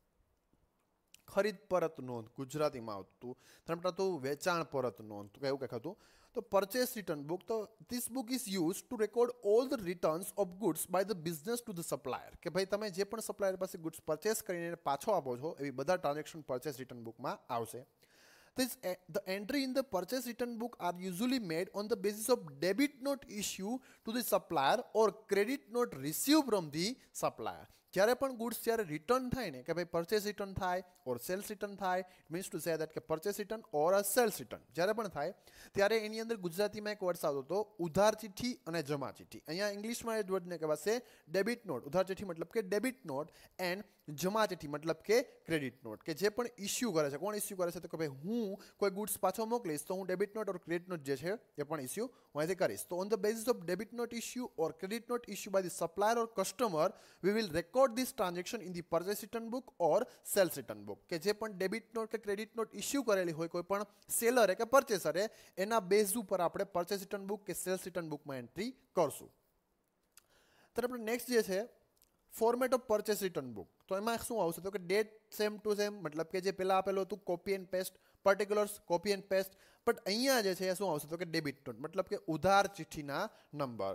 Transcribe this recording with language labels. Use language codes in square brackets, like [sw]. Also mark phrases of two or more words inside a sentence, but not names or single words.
[gu] ખરીદ પરત નોંધ ગુજરાતીમાં આવતું, ત્યારબાદ તો વેચાણ પરત નોંધ તો એવું કંઈક હતું. [en] તો purchase return book, તો this book is use to record all the returns of goods by the business to the supplier [gu] કે ભાઈ તમે જે પણ સપ્લાયર પાસે [en] goods purchase [gu] કરીને પાછો આપો છો એવી બધા ટ્રાન્ઝેક્શન [en] purchase return bookમાં આવશે. The entry in the purchase return book are usually made on the basis of debit note issue to the supplier or credit note received from the supplier. [gu] જ્યારે પણ ગુડ્સ જ્યારે રિટર્ન થાય ને કે ભાઈ [en] purchase return [gu] થાય [en] or sales return [gu] થાય, [en] means to say that [gu] કે [en] purchase return or a sales return [gu] જ્યારે પણ થાય ત્યારે એની અંદર ગુજરાતીમાં એક વર્ડ આવતો હતો ઉધાર ચિઠ્ઠી અને જમા ચિઠ્ઠી. અહીંયા ઇંગ્લિશમાં એ વર્ડને કહેવાશે [en] debit note. [gu] ઉધાર ચિઠ્ઠી મતલબ કે [en] debit note and [gu] જમા ચિઠ્ઠી મતલબ કે [en] credit note. [gu] કે જે પણ ઇસ્યુ કરે છે, કોણ ઇસ્યુ કરે છે તો કે ભાઈ હું કોઈ ગુડ્સ પાછો મોકલીશ તો હું [en] debit note or credit note [gu] જે છે એ પણ ઇસ્યુ હું અહીંથી કરીશ. [en] તો on the basis of debit note issue or credit note issue by the supplier or customer we will record this transaction in the purchase return book or sales return book. [gu] કે જે પણ [en] debit note [gu] કે [en] credit note [gu] ઇસ્યુ કરેલી હોય કોઈ પણ સેલરે કે પરચેસરે એના બેઝ ઉપર આપણે [en] purchase return book [gu] કે [en] sales return bookમાં [gu] એન્ટ્રી કરશું. તો આપણે [en] નેક્સ્ટ [gu] જે છે [en] format of purchase return book. [gu] તો એમાં શું આવશે તો કે ડેટ [en] same to same [gu] મતલબ કે જે પહેલા આપેલું હતું [en] copy and paste, particulars copy and paste, but [gu] અહીંયા જે છે એ શું આવશે તો કે [en] debit note [gu] મતલબ કે ઉધાર ચિઠ્ઠીના નંબર.